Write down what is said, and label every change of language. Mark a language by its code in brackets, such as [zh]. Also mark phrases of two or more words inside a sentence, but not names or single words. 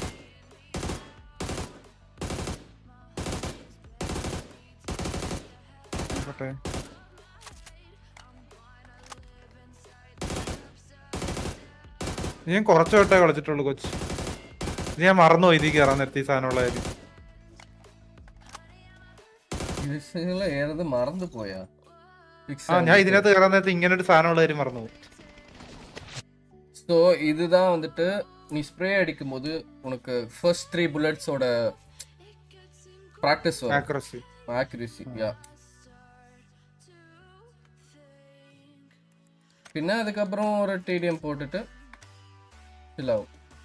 [ml] ഞാൻ കുറച്ചു വട്ടേ കളിച്ചിട്ടുള്ളൂ കൊച്ചു. ഞാൻ മറന്നുപോയി ഇതിൽ കയറാൻ നേരത്തെ ഈ സാധനമുള്ള കാര്യം. ഏത് മറന്നു പോയാ? ഞാൻ ഇതിനകത്ത് കയറാൻ നേരത്തെ ഇങ്ങനെ ഒരു സാധനമുള്ള കാര്യം മറന്നുപോയി. [ta] ஸோ இதுதான் வந்துட்டு நீ ஸ்ப்ரே அடிக்கும் போது உனக்கு ஃபர்ஸ்ட் 3 புல்லட்ஸோட பிராக்டிஸ் வரும். ஆக்யூரசி யா. பின்ன அதுக்கப்புறம் ஒரு டிடிஎம் போட்டுட்டு ஃபில் ஆகும்.